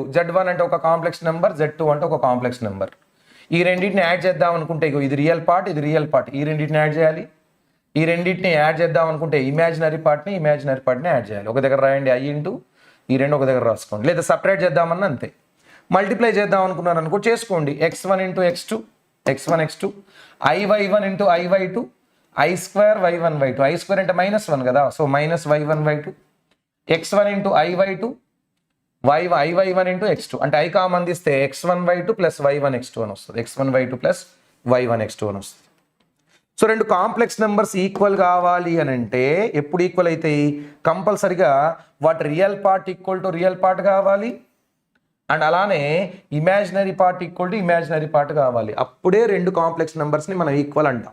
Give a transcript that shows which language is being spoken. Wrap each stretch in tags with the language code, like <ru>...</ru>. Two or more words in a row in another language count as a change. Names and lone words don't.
<te>Z1 అంటే ఒక</te> <en>complex number,</en> <te>Z2 అంటే ఒక</te> <en>complex number.</en> <te>ఈ రెండింటిని యాడ్ చేద్దాం అనుకుంటే ఇది</te> <en>real part,</en> <te>ఇది</te> <en>real part,</en> <te>ఈ రెండింటిని యాడ్ చేయాలి. ఈ రెండింటిని యాడ్ చేద్దాం అనుకుంటే</te> <en>imaginary part</en> <te>యాడ్ చేయాలి. ఒక దగ్గర రాయండి I ఇంటూ ఈ రెండు ఒక దగ్గర రాసుకోండి, లేదా సపరేట్ చేద్దామన్న అంతే. మల్టిప్లై చేద్దాం అనుకున్నాను అనుకో చేసుకోండి. x1 × x2, x1 x2, iy1 × iy2, i2 y1 y2. i² అంటే -1 కదా, సో -y1 y2, x1 × iy2, iy1 × x2, అంటే i కామన్ తీస్తే x1 y2 + y1 x2 అని వస్తుంది. x1 y2 + y1 x2 అని వస్తుంది. సో రెండు</te> <en>complex numbers</en> <te>ఈక్వల్ కావాలి అని అంటే ఎప్పుడు ఈక్వల్ అవుతాయి? కంపల్సరిగా వాటి</te> <en>real part equal to real part</en> <te>కావాలి, అండ్ అలానే</te> <en>imaginary part equal to imaginary part</en> <te>కావాలి. అప్పుడే రెండు</te> <en>complex numbers</en> <te>మనం ఈక్వల్ అంటాం.</te>